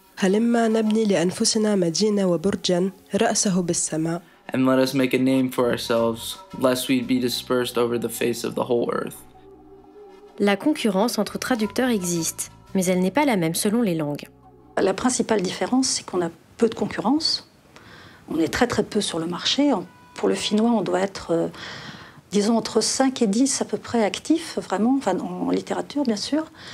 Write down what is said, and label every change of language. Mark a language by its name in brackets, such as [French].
[Arabic] هلما نبني لأنفسنا مدينة وبرجا رأسه بالسماء. [English] And let us make a name for ourselves, lest we be dispersed over the face of the whole earth. [French] La concurrence entre traducteurs existe, mais elle n'est pas la même selon les langues. La principale différence, c'est qu'on a peu de concurrence. On est très très peu sur le marché. Pour le finnois, on doit être, disons, entre 5 et 10 à peu près actifs, vraiment, enfin, en littérature, bien sûr.